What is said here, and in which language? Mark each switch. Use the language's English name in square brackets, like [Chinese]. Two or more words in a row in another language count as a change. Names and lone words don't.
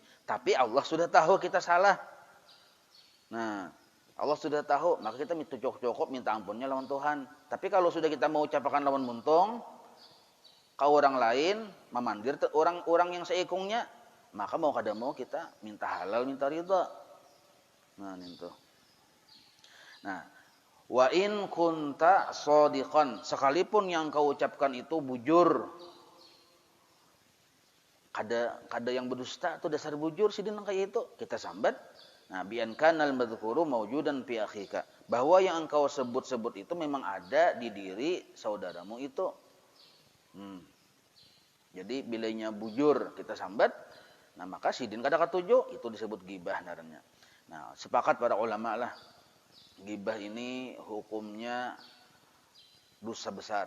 [Banjar] Tapi Allah sudah tahu kita salah. Nah, Allah sudah tahu, maka kita cukup minta ampunnya lawan Tuhan. Tapi kalau sudah kita mau ucapkan lawan muntung, kau orang lain memandir orang yang seikungnya, maka mau kada mau kita minta halal, minta ridha. Nah, itu. Nah, [Arabic] وإن كنت صادقا, [Banjar] sekalipun yang kau ucapkan itu bujur. Kada yang berdusta itu dasar bujur sidin kayak itu, kita sambat. [Arabic] Nah, بأن كان المذكور موجودا في أخيك, [Indonesian] bahwa yang engkau sebut-sebut itu memang ada di diri saudaramu itu. [Banjar] Jadi bilanya bujur kita sambat, nah maka sidin kada katuju, itu disebut ghibah ngarannya. [Indonesian] Nah, sepakat para ulama lah, ghibah ini hukumnya dosa besar.